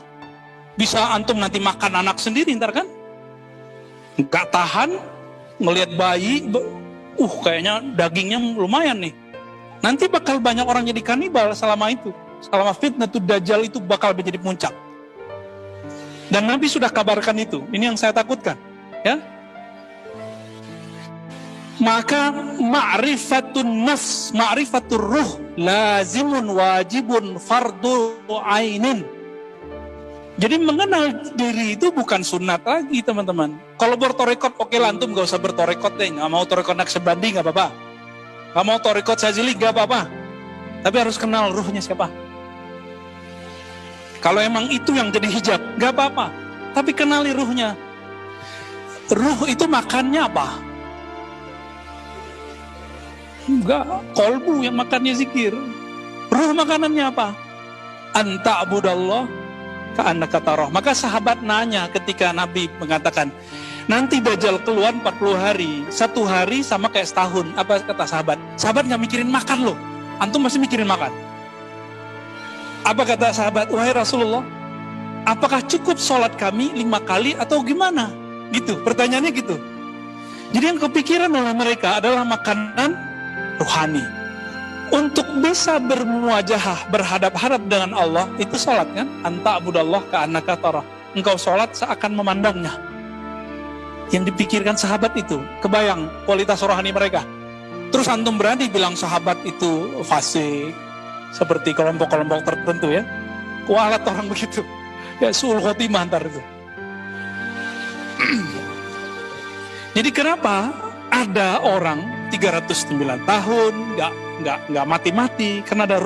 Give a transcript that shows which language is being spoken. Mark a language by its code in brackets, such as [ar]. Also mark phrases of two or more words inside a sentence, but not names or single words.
[id] Bisa antum nanti makan anak sendiri ntar kan? Nggak tahan, ngelihat bayi, kayaknya dagingnya lumayan nih. Nanti bakal banyak orang jadi kanibal selama itu. Selama [ar] فتنة الدجال [id] itu bakal menjadi puncak. Dan Nabi sudah kabarkan itu. Ini yang saya takutkan. Ya. [ar] Maka معرفة النفس، معرفة الروح، لازم واجب فرض عين. [id] Jadi mengenal diri itu bukan sunat lagi, teman-teman. Kalau bertorekot, oke lah, antum gak usah bertorekot deh. Gak mau torekot Naqsyabandi gak apa-apa. Gak mau torekot Syadzili gak apa-apa. Tapi harus kenal ruhnya siapa. Kalau emang itu yang jadi hijab, gak apa-apa. Tapi kenali ruhnya. Ruh itu makannya apa? Enggak, kolbu yang makannya zikir. Ruh makanannya apa? [ar] أن تعبد الله كأنك تراه. [id] Maka sahabat nanya ketika Nabi mengatakan, nanti Dajjal keluar 40 hari, 1 hari sama kayak setahun. Apa kata sahabat? Sahabat gak mikirin makan loh. Antum masih mikirin makan. Apa kata sahabat? Wahai Rasulullah, apakah cukup sholat kami 5 kali atau gimana? Gitu, pertanyaannya gitu. Jadi yang kepikiran oleh mereka adalah makanan rohani. Untuk bisa bermuajahah, berhadap-hadap dengan Allah, itu sholat kan? [ar] أن تعبد الله كأنك تراه. [id] Engkau sholat seakan memandangnya. Yang dipikirkan sahabat itu, kebayang kualitas rohani mereka. Terus antum berani bilang sahabat itu fasik, seperti kelompok-kelompok tertentu ya. Kualat orang begitu. Ya [ar] سوء الخاتمة [id] antar itu. Jadi kenapa ada orang 309 tahun nggak mati-mati karena ada ruh.